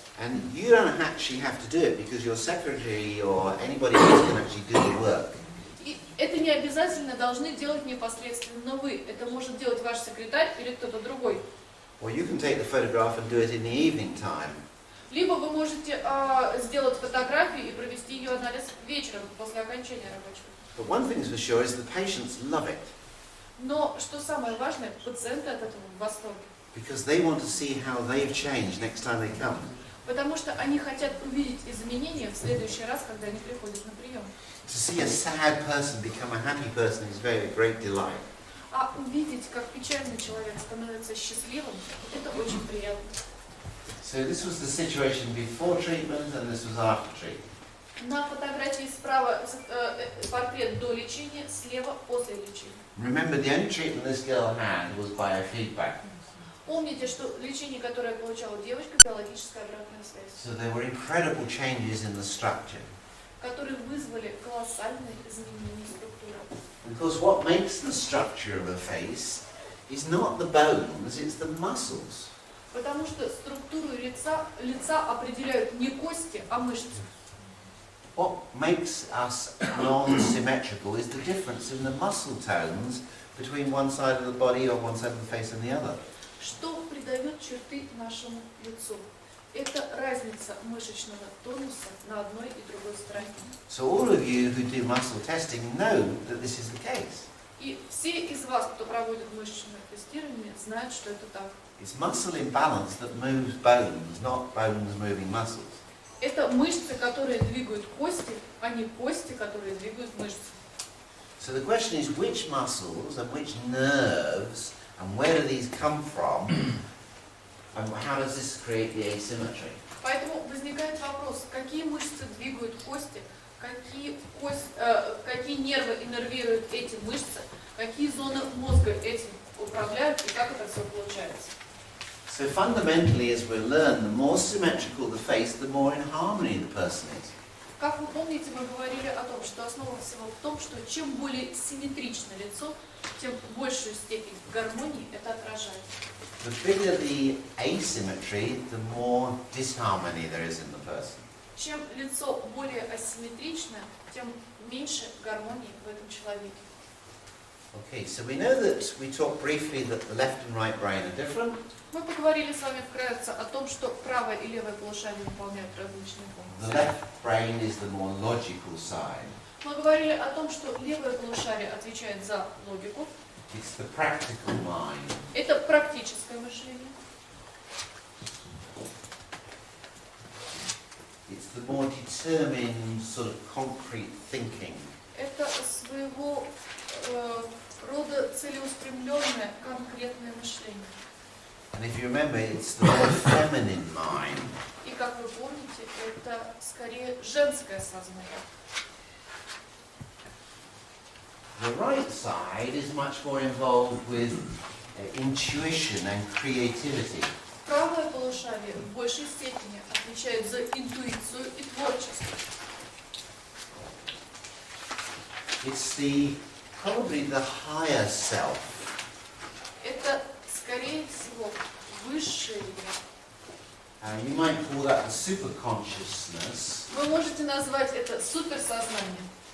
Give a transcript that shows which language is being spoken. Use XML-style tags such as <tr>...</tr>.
<en>And you don't actually have to do it because your secretary or anybody else can actually do the work.</en> <ru>И это не обязательно должны делать непосредственно вы. Это может делать ваш секретарь или кто-то другой.</ru> <en>Or you can take the photograph and do it in the evening time.</en> <ru>Либо вы можете сделать фотографию и провести ее анализ вечером после окончания рабочего.</ru> <en>But one thing is for sure is the patients love it</en> <ru>Но что самое важное, пациенты от этого в восторге.</ru> <en>because they want to see how they've changed next time they come.</en> <ru>Потому что они хотят увидеть изменения в следующий раз, когда они приходят на прием.</ru> <en>To see a sad person become a happy person is very great delight.</en> <ru>А увидеть, как печальный человек становится счастливым, это очень приятно.</ru> <en>So this was the situation before treatment and this was after treatment.</en> <ru>На фотографии справа портрет до лечения, слева после лечения.</ru> <en>Remember, the only treatment this girl had was biofeedback.</en> <ru>Помните, что лечение, которое получала девочка, биологическая обратная связь,</ru> <en>So there were incredible changes in the structure.</en> <ru>которые вызвали колоссальные изменения структуры.</ru> <en>Because what makes the structure of a face is not the bones, it's the muscles.</en> <ru>Потому что структуру лица определяют не кости, а мышцы.</ru> <en>What makes us non-symmetrical is the difference in the muscle tones between one side of the body or one side of the face and the other.</en> <ru>Что придает черты нашему лицу? Это разница мышечного тонуса на одной и другой стороне.</ru> <en>So all of you who do muscle testing know that this is the case.</en> <ru>И все из вас, кто проводит мышечное тестирование, знают, что это так.</ru> <en>It's muscle imbalance that moves bones, not bones moving muscles.</en> <ru>Это мышцы, которые двигают кости, а не кости, которые двигают мышцы.</ru> <en>So the question is which muscles and which nerves and where do these come from and how does this create the asymmetry?</en> <ru>Поэтому возникает вопрос, какие мышцы двигают кости, какие нервы иннервируют эти мышцы, какие зоны мозга этим управляют и как это все получается.</ru> <en>So fundamentally, as we learn, the more symmetrical the face, the more in harmony the person is.</en> <ru>Как вы помните, мы говорили о том, что основа всего в том, что чем более симметрично лицо, тем большую степень гармонии это отражает.</ru> <en>The bigger the asymmetry, the more disharmony there is in the person.</en> <ru>Чем лицо более асимметрично, тем меньше гармонии в этом человеке.</ru> <en>Okay, so we know that we talked briefly that the left and right brain are different.</en> <ru>Мы поговорили с вами вкратце о том, что правое и левое полушарие выполняют различные</ru> <en>The</en> <ru>функции.</ru> <en>left brain is the more logical side.</en> <ru>Мы говорили о том, что левое полушарие отвечает за логику.</ru> <en>It's the practical mind.</en> <ru>Это практическое мышление.</ru> <en>It's the more determined, sort of concrete thinking.</en> <ru>Это своего рода целеустремленное, конкретное мышление.</ru> <en>And if you remember, it's the more feminine mind.</en> <ru>И, как вы помните, это скорее женское сознание.</ru> <en>The right side is much more involved with intuition and creativity.</en> <ru>Правое полушарие в большей степени отвечает за интуицию и творчество.</ru> <en>It's probably the higher self.</en> <ru>Это, скорее всего, высшее я.</ru> <en>You might call that the superconsciousness.</en> <ru>Вы можете назвать это суперсознанием.</ru>